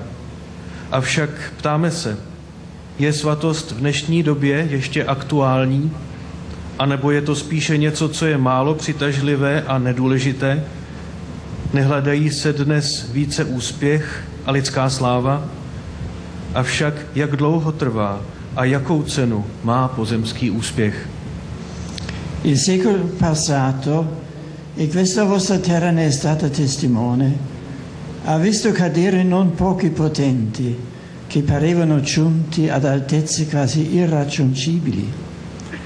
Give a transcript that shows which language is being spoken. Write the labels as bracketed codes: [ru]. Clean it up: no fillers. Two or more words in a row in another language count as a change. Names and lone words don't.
[cs] Avšak ptáme se, je svatost v dnešní době ještě aktuální, anebo je to spíše něco, co je málo přitažlivé a nedůležité? Nehledají se dnes více úspěch a lidská sláva? Avšak jak dlouho trvá a jakou cenu má pozemský úspěch? [it] Il secolo passato, e questa vostra terra ne è stata testimone, ha visto cadere non pochi potenti che parevano giunti ad altezze quasi irraggiungibili.